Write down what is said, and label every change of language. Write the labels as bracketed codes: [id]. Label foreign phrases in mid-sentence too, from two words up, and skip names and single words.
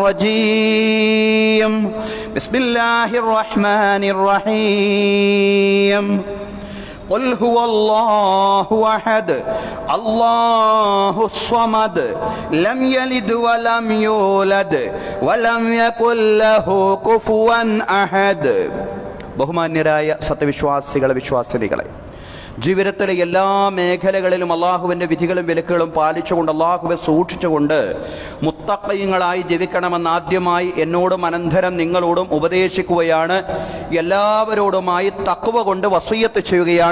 [ar] الرجيم بسم الله الرحمن الرحيم قل هو الله أحد الله الصمد لم يلد ولم يولد ولم يكن له كفوا أحد [ml] ബഹുമാന്യരായ സത്യവിശ്വാസികളെ വിശ്വാസിനികളെ, ജീവിതത്തിലെ എല്ലാ മേഖലകളിലും അള്ളാഹുവിൻ്റെ വിധികളും വിലക്കുകളും പാലിച്ചുകൊണ്ട് അള്ളാഹുവെ സൂക്ഷിച്ചുകൊണ്ട് മുത്തഖീങ്ങളായി ജീവിക്കണമെന്ന് ആദ്യമായി എന്നോടും അനന്തരം നിങ്ങളോടും ഉപദേശിക്കുകയാണ്. എല്ലാവരോടുമായി തഖ്വ കൊണ്ട് വസിയ്യത്ത് ചെയ്യുകയാണ്.